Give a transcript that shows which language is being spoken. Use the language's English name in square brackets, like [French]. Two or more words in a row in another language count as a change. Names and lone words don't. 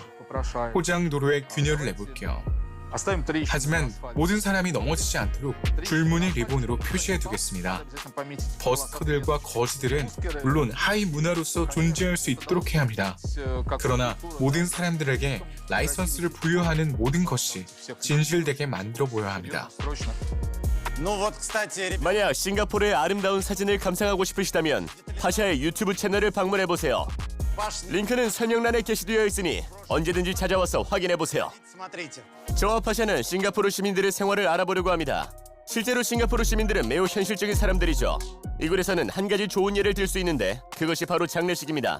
[Korean] 포장 도로에 균열을 내볼게요. 하지만 모든 사람이 넘어지지 않도록 줄무늬 리본으로 표시해 두겠습니다. 버스커들과 거지들은 물론 하위 문화로서 존재할 수 있도록 해야 합니다. 그러나 모든 사람들에게 라이선스를 부여하는 모든 것이 진실되게 만들어 보여야 합니다. [Russian] Ну вот, кстати, ребята, [Korean] 만약 싱가포르의 아름다운 사진을 감상하고 싶으시다면 파샤의 유튜브 채널을 방문해보세요. [Russian] пошли, [Korean] 링크는 설명란에 게시되어 있으니 언제든지 찾아와서 확인해보세요. [Russian] смотрите. [Korean] 저와 파샤는 싱가포르 시민들의 생활을 알아보려고 합니다. 실제로 싱가포르 시민들은 매우 현실적인 사람들이죠. 이곳에서는 한 가지 좋은 예를 들 수 있는데 그것이 바로 장례식입니다.